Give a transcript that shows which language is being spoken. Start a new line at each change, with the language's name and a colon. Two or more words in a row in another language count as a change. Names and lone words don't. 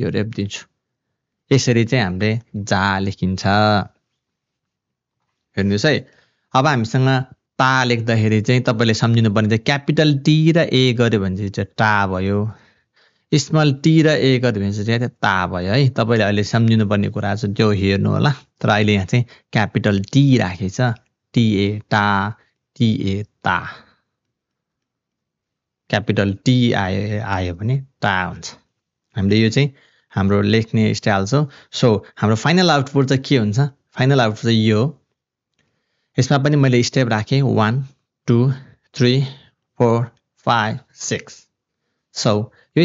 Nepali: रेप दिन्छु यसरी चाहिँ हामीले जा लेखिन्छ हेर्नुहोस् है अब हामीसँग ता लेख्दाखेरि चाहिँ तपाईँले सम्झिनु पर्ने चाहिँ
English: capital T
Nepali: र ए गर्यो भने चाहिँ टा भयो
English: small T
Nepali: र ए गर्यो भने चाहिँ ता भयो है तपाईँले अहिले सम्झिनु पर्ने कुरा चाहिँ त्यो हेर्नु होला तर अहिले यहाँ चाहिँ
English: capital T
Nepali: राखेछ टिए टा टिए ता
English: capital T
Nepali: आयो भने टा हुन्छ हामीले यो चाहिँ हाम्रो लेख्ने स्टाइल छ सो हाम्रो फाइनल आउटपुट चाहिँ के हुन्छ फाइनल आउटपुट चाहिँ यो यसमा पनि मैले स्टेप राखेँ 1 2 3 4 5 6 सो यो